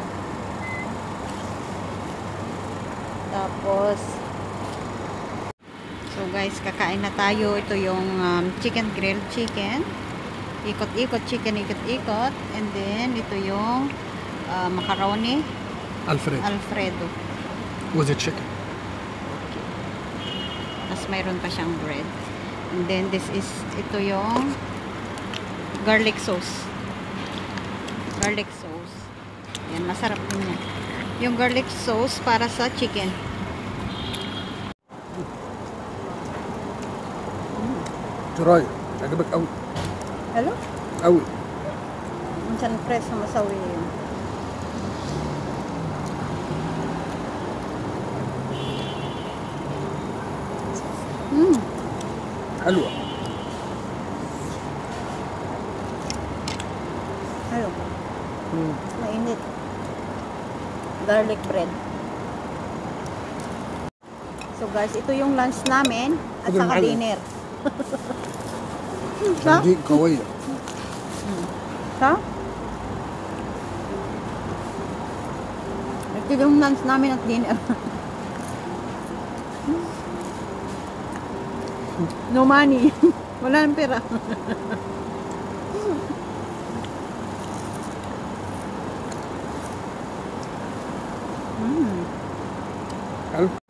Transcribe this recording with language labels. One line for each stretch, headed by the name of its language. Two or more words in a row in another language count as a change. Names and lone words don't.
Filipino: Tapos, so guys, kakain na tayo. Ito yung chicken,
English: grilled chicken.
Filipino: Ikot-ikot, chicken, ikot-ikot.
English: And then,
Filipino: ito yung macaroni. Alfredo.
English: Was it chicken?
Filipino: Tapos mayroon pa siyang bread.
English: And then,
Filipino: ito yung
English: garlic sauce. Garlic sauce.
Filipino: Yan, masarap din yan. Yung
English: garlic sauce
Filipino: para sa chicken.
Arabic: جراي عجبك قوي
English: Hello?
Arabic: قوي.
Filipino: Minsan preso masawi yun.
Arabic: حلوة.
English: Hello?
Filipino: Mainit.
English: Garlic bread.
Filipino: So guys, ito yung lunch namin at saka dinner.
Arabic: دي قوية. Ha?
Filipino: Ito yung lunch namin at dinner.
English: No money.
Filipino: Wala nang pera.
Arabic: حلو.